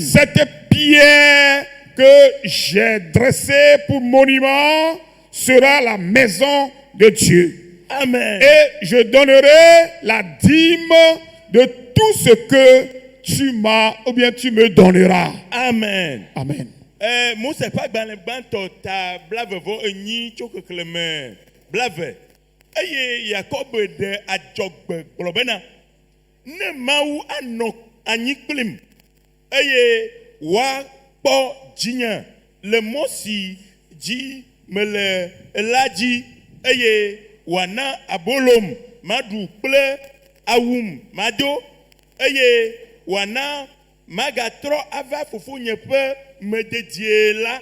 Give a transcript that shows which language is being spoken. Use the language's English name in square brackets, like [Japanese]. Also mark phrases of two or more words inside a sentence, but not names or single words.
[French] Cette pierre que j'ai dressée pour monument sera la maison de Dieu. Amen. Et je donnerai la dîme de tout ce que tu m'as ou bien tu me donneras. Amen. Amen. [Ewe] Mose ƒe agbalẽ gbãtɔ ta blave vovo enyi tso xexlẽme blave. Eye Yakob ɖe adzɔgbe gblɔ bena ne Mawu anɔ anyi kplim eye woakpɔ dzinye le mɔ si dzi mele la dzi eye wòana abolom maɖu kple awum mado eye wòana magatrɔ ava fofonye ƒe mededie la.